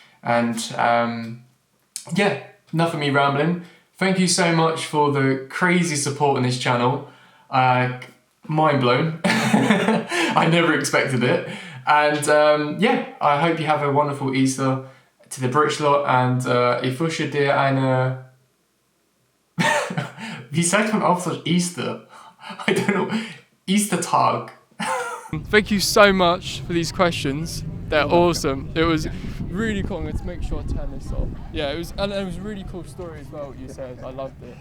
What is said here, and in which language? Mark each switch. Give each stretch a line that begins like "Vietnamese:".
English: And yeah, enough of me rambling. Thank you so much for the crazy support on this channel. Mind blown. I never expected it. And yeah, I hope you have a wonderful Easter to the British lot. And
German: ich wünsche dir eine... Wie sagt man auf Deutsch Easter?
English: I don't know. Easter-Tag. Thank you so much for these questions. They're awesome. It was really cool. I'm going to make sure I turn this off. Yeah, it was, and it was a really cool story as well, what you said. I loved it.